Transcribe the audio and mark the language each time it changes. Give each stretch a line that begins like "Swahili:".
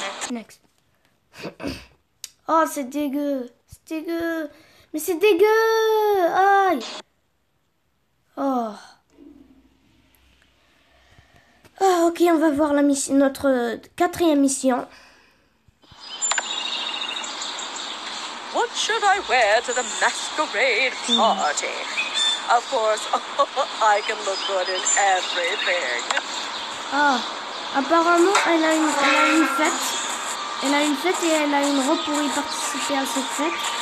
French: Next. Oh, c'est dégueu. C'est dégueu. Mais c'est dégueu. Aïe. Oh. Ah, ok, on va voir notre 4e mission.
English: What should I wear to the masquerade party? Of course, I can look good in everything.
French: Ah, apparemment, elle a une fête. Elle a une fête et elle a une robe pour y participer à cette fête.